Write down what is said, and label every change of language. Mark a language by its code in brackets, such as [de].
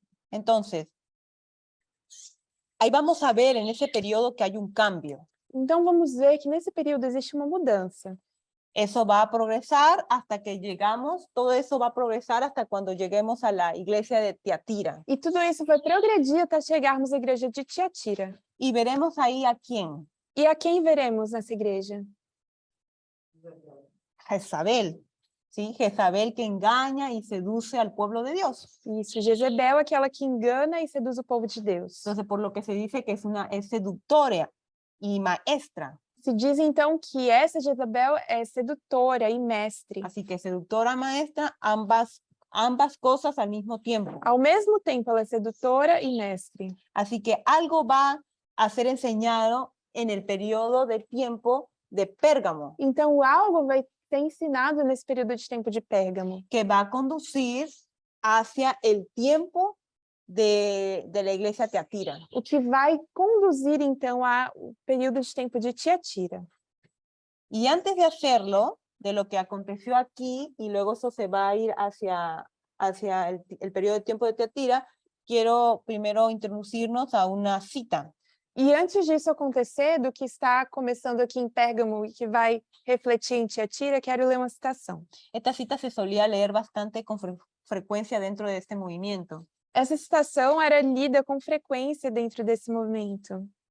[es] Entonces, ahí vamos a ver en ese periodo que hay un cambio. [pt] Então, vamos ver que nesse período existe uma mudança. [es] Eso va a progresar hasta que llegamos, todo eso va a progresar hasta cuando lleguemos a la iglesia de Tiatira. [pt] E tudo isso vai progredir até chegarmos à igreja de Tiatira. [es] Y veremos ahí a quién. [pt] E a quem veremos nessa igreja? [es] Jezabel, ¿sí? Jezabel que engaña y seduce al pueblo de Dios. [pt] Isso, Jezebel, aquela que engana e seduz o povo de Deus. [es] Entonces, por lo que se dice que es seductora y maestra. [pt] Se diz, então, que essa Jezabel é sedutora e mestre. [es] Así que seductora, maestra, ambas cosas al mismo tiempo. [pt] Ao mesmo tempo, ela é sedutora e mestre. [es] Así que algo va a ser enseñado en el periodo de tiempo de Pérgamo, [pt] Então, algo vai ser ensinado nesse período de tempo de Pérgamo, [es] que va a conducir hacia el tiempo de la iglesia Tiatira. [pt] o que vai conduzir, então, ao período de tempo de Tiatira. [es] Y antes de hacerlo, de lo que aconteció aquí, y luego eso se va a ir hacia el periodo de tiempo de Tiatira, quiero primero introducirnos a una cita. [pt] E antes disso acontecer, do que está começando aqui em Pérgamo e que vai refletir em Tiatira, quero ler uma citação. [es] Esta cita se solía leer bastante con frecuencia dentro de este movimiento. [pt] Essa citação era lida com frequência dentro desse movimento.